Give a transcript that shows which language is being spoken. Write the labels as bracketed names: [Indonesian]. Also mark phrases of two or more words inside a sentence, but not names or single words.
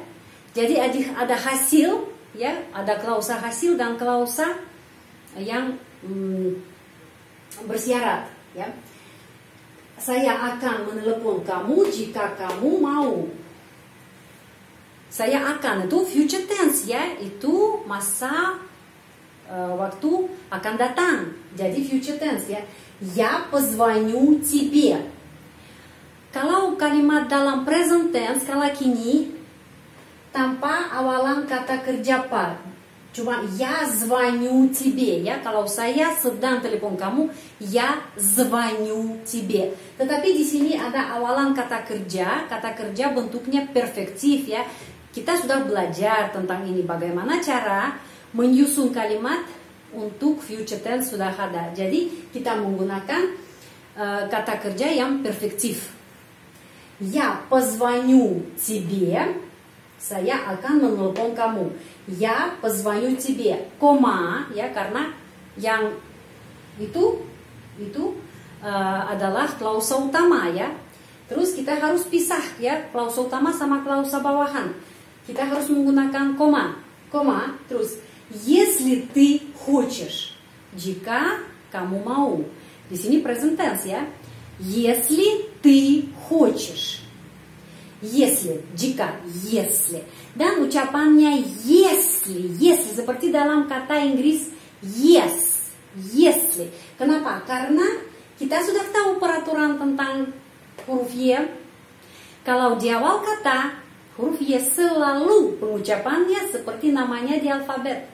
[Indonesian] Jadi ada hasil, ya, ada klausa hasil dan klausa yang bersyarat ya. Saya akan menelepon kamu jika kamu mau. Saya akan itu [English] future tense [Indonesian] ya, itu masa waktu akan datang. Jadi [English] future tense [Indonesian] ya. [Russian] Я позвоню тебе. [Indonesian] Kalau kalimat dalam [English] present tense [Indonesian] kala kini tanpa awalan kata kerja par. Cuma [Russian] я звоню тебе [Indonesian] ya, kalau saya sedang telepon kamu, [Russian] я звоню тебе. [Indonesian] Tetapi di sini ada awalan kata kerja bentuknya perfektif ya. Kita sudah belajar tentang ini, bagaimana cara menyusun kalimat untuk [English] future tense [Indonesian] sudah ada. Jadi kita menggunakan kata kerja yang perfektif. [Russian] Я позвоню тебе. [Indonesian] Saya akan menelpon kamu. [Russian] Я позвоню тебе. [Indonesian] Koma ya, karena yang itu adalah klausa utama ya. Terus kita harus pisah ya, klausa utama sama klausa bawahan. Kita harus menggunakan koma. [Russian] Terus если ты хочешь. [Indonesian] Jika kamu mau. Di sini [English] present tense [Indonesian] ya. [Russian] Если ты хочешь. Если, [Indonesian] jika, если. Dan ucapannya если seperti dalam kata Inggris yes, если. Kenapa? Karena kita sudah tahu peraturan tentang huruf Y. Kalau di awal kata, huruf Y selalu pengucapannya seperti namanya di alfabet.